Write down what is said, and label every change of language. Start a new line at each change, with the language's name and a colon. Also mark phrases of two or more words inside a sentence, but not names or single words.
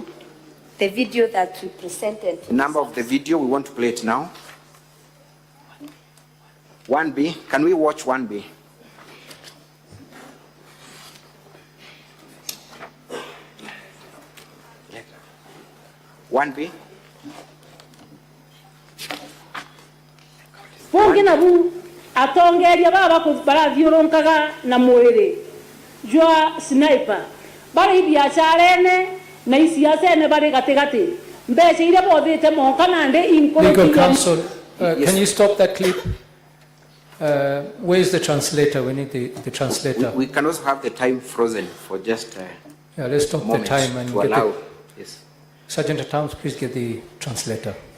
English: The video that we presented. The number of the video, we want to play it now. 1B, can we watch 1B? One B.
Meru: Fungina bu atongeria baba ko barathiuronkaga na mwiri jwa sniper bari biacharene na isiasene bari gatigati mbece ile bothite monka nande inkoro.
English: Legal counsel, can you stop that clip? Where is the translator? We need the translator. We can also have the time frozen for just yeah, let's stop the time and to allow. Yes. Sergeant at Arms, please get the translator.